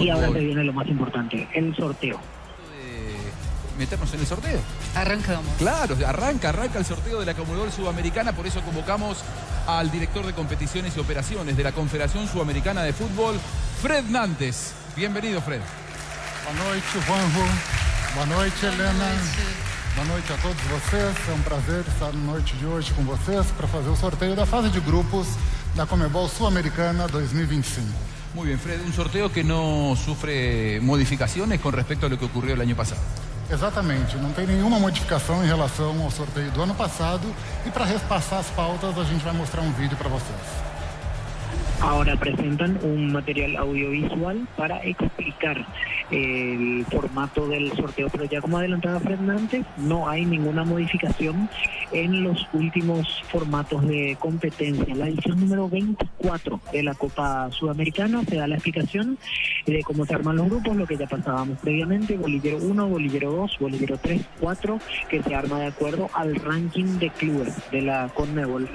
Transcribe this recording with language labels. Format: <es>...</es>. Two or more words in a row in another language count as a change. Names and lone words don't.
<es>Y ahora se viene lo más importante, el sorteo. Meternos en el sorteo. Arrancamos. Claro, arranca el sorteo de la Conmebol Sudamericana, por eso convocamos al director de competiciones y operaciones de la Confederación Sudamericana de Fútbol, Fred Nantes. Bienvenido, Fred.</es> <pt>Boa noite, Juanjo. Boa noite, Helena. Boa noite a todos vocês. É prazer estar na noite de hoje com vocês para fazer o sorteio da fase de grupos da Conmebol Sudamericana 2025.</pt> <es>Muy bien, Fred, un sorteo que no sufre modificaciones con respecto a lo que ocurrió el año pasado.</es> <pt>Exatamente, não tem nenhuma modificação em relação ao sorteio do ano passado e para repassar as pautas a gente vai mostrar um vídeo para vocês.</pt> <es>Ahora presentan un material audiovisual para explicar el formato del sorteo, pero ya como adelantaba Fernández, no hay ninguna modificación en los últimos formatos de competencia. La edición número 24 de la Copa Sudamericana se da la explicación de cómo se arman los grupos, lo que ya pasábamos previamente, bolillero 1, bolillero 2, bolillero 3, 4, que se arma de acuerdo al ranking de clubes de la Conmebol.</es>